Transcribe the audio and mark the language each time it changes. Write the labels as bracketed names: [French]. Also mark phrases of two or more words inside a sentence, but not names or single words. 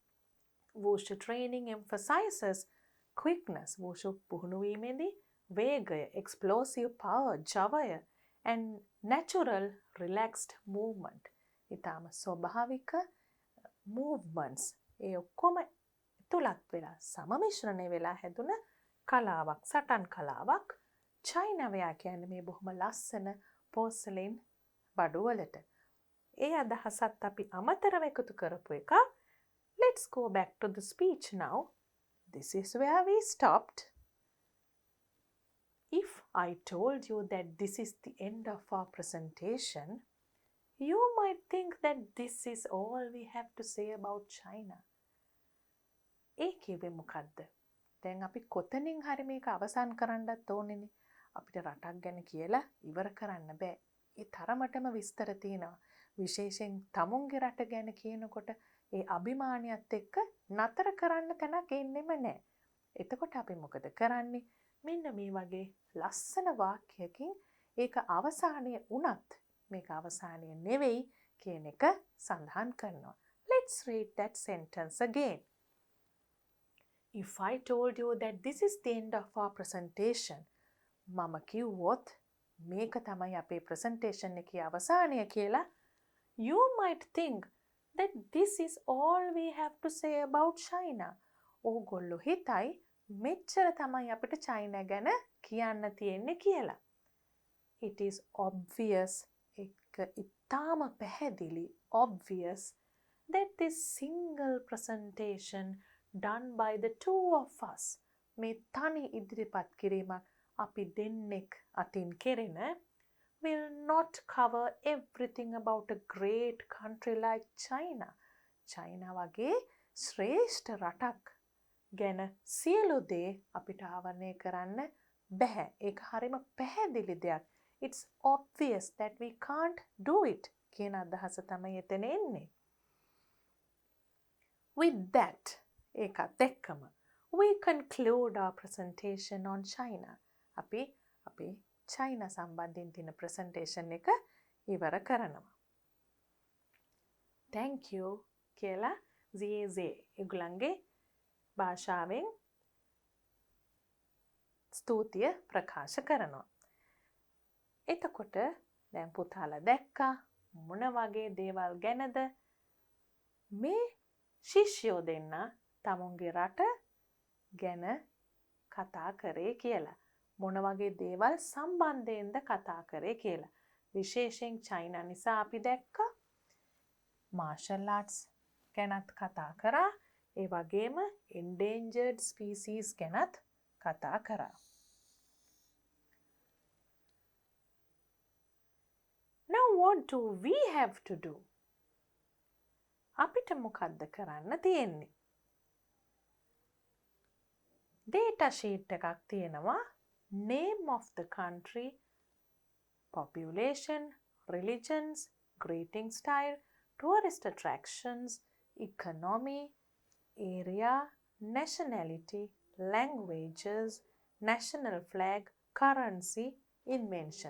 [English] Wushu training emphasizes quickness. [Sinhala] Wushu පුහුණු වීමේදී වේගය, [English] explosive power, ජවය and natural relaxed movement. [Sinhala] ඊටම ස්වභාවික movements. ඒ ඔක්කොම තුලත් වෙලා සමමිශ්‍රණය වෙලා හැදුන කලාවක්, සටන් කලාවක්. [English] China ware [Sinhala] කියන්නේ මේ බොහොම ලස්සන porcelain බඩුවලට. ඒ අදහසත් අපි අමතරව එකතු කරපු එක. [English] Let's go back to the speech now. This is where we stopped. If I told you that this is the end of our presentation, you might think that this is all we have to say about China. [Sinhala] ඒ කිව්වේ මොකද්ද? දැන් අපි කොතනින් හරි මේක අවසන් කරන්නත් ඕනේනේ. අපිට රටක් ගැන කියලා ඉවර කරන්න බෑ. ඒ තරමටම විස්තර තියෙනවා. විශේෂයෙන් තමුන්ගේ රට ගැන කියනකොට ඒ අභිමානියත් එක්ක නතර කරන්න තැනක් එන්නෙම නෑ. එතකොට අපි මොකද කරන්නේ? මෙන්න මේ වගේ ලස්සන වාක්‍යයකින් ඒක අවසානයේ වුණත් මේක අවසානයේ නෙවෙයි කියන එක සඳහන් කරනවා. [English] Let's read that sentence again. If I told you that this is the end of our presentation, [Sinhala] මම කිව්වොත් මේක තමයි අපේ presentation එකේ අවසානය කියලා, [English] you might think that this is all we have to say about China. [Sinhala] ඕගොල්ලෝ හිතයි මෙච්චර තමයි අපිට China ගැන කියන්න තියෙන්නේ කියලා. [English] It is obvious, [Sinhala] ඒක ඉතාම පැහැදිලි, [English] obvious that this single presentation done by the two of us, [Sinhala] මේ තනි ඉදිරිපත් කිරීමක් අපි දෙන්නෙක් අතින් කෙරෙන, [English] will not cover everything about a great country like China. [Sinhala] China වගේ ශ්‍රේෂ්ඨ රටක් ගැන සියලු දේ අපිට ආවරණය කරන්න බැහැ. ඒක හරිම පැහැදිලි දෙයක්. [English] It's obvious that we can't do it [Sinhala] කියන අදහස තමයි එතන එන්නේ. [English] With that, [Sinhala] ඒකත් එක්කම [English] we conclude our presentation on China. [Sinhala] අපි China සම්බන්ධයෙන් තියෙන presentation එක ඉවර කරනවා. [English] Thank you [Sinhala] කියලා ZAZ ඒගොල්ලන්ගේ භාෂාවෙන් ස්තුතිය ප්‍රකාශ කරනවා. එතකොට දැන් පුතාලා දැක්කා මොන වගේ දේවල් ගැනද මේ ශිෂ්‍යෝ දෙන්න තමුන්ගේ රට ගැන කතා කරේ කියලා. මොන වගේ දේවල් සම්බන්ධයෙන්ද කතා කරේ කියලා. විශේෂයෙන් චයිනා නිසා අපි දැක්කා [English] martial arts [Sinhala] ගැනත් කතා කරා. ඒ වගේම [English] endangered species [Sinhala] ගැනත් කතා කරා. [English] Now what do we have to do? [Sinhala] අපිට මොකද්ද කරන්න තියෙන්නේ? [English] data sheet [Sinhala] එකක් තියෙනවා. [English] Name of the country, population, religions, greeting style, tourist attractions, economy, area, nationality, languages, national flag, currency, inventions.